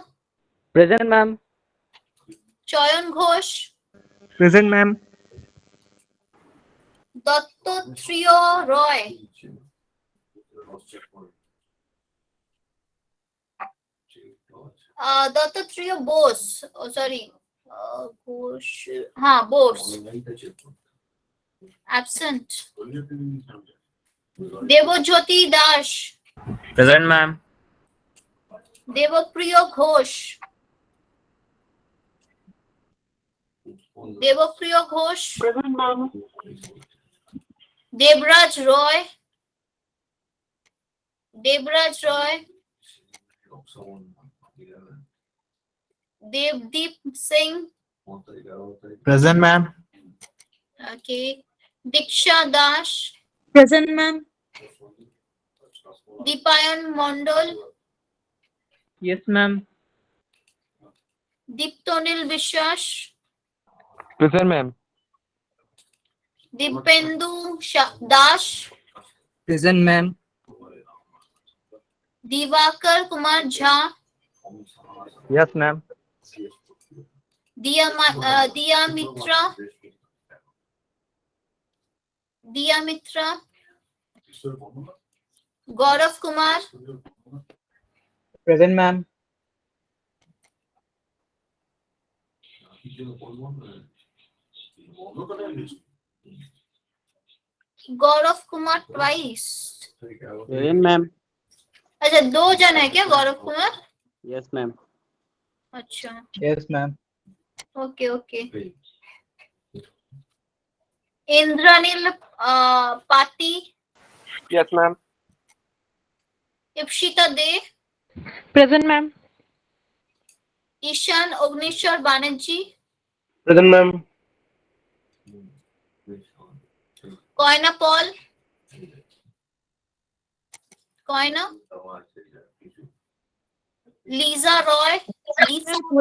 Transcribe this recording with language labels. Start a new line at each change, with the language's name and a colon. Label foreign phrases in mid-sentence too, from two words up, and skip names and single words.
English: Present, ma'am. Chayan Ghosh. Present, ma'am. Dattatreya Roy. Dattatreya Bose. Oh, sorry. Ghosh. Bose. Absent. Devojyoti Dash. Present, ma'am. Devapriya Ghosh. Devapriya Ghosh. Present, ma'am. Debraj Roy. Debraj Roy. Devdeep Singh. Present, ma'am. Okay. Diksha Dash. Present, ma'am. Deepayan Mondal. Yes, ma'am. Deeptonil Vishwas. Present, ma'am. Dipendu Dash. Present, ma'am. Divakar Kumar Jha. Yes, ma'am. Diya Mitra. Diya Mitra. Gaurav Kumar. Present, ma'am. Gaurav Kumar twice. Present, ma'am.
Hindi: अच्छा 2 जन है क्या गौरव कुमार?
English: Yes, ma'am.
Hindi: अच्छा
English: Yes, ma'am. okay okay. इंद्रानील पाती. Yes, ma'am. इप्शिता दे. Present, ma'am. Ishan Ogneshwar Banerjee, Present, ma'am. Koina Paul, Koina, Lisa Roy, Lisa Roy.